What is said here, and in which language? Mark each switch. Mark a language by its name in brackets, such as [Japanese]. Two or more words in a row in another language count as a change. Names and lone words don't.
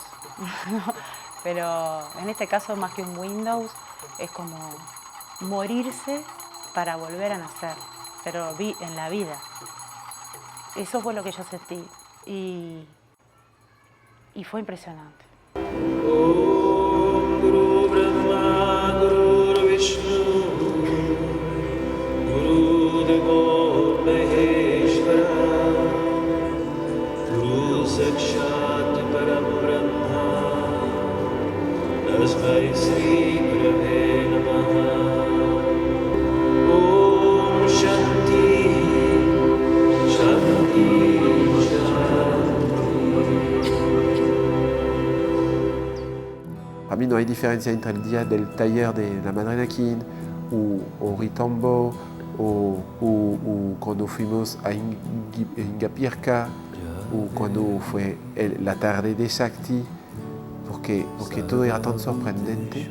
[Spanish] Pero en este caso, más que un Windows, es como morirse para volver a nacer, pero en la vida. Eso fue lo que yo sentí y fue impresionante. [Sanskrit] Guru Brahma, Guru Vishnu, Guru Devo Maheshwara, Guru Sakshat Param Brahma, Tasmai Sri Gurave Namaha. Om Shanti, Shanti, [Spanish] Para mí no hay diferencia entre el día del taller de la Madre Nakin o Ritombo o cuando fuimos a Ingapirka o cuando fue la tarde de Shakti, porque todo era tan sorprendente.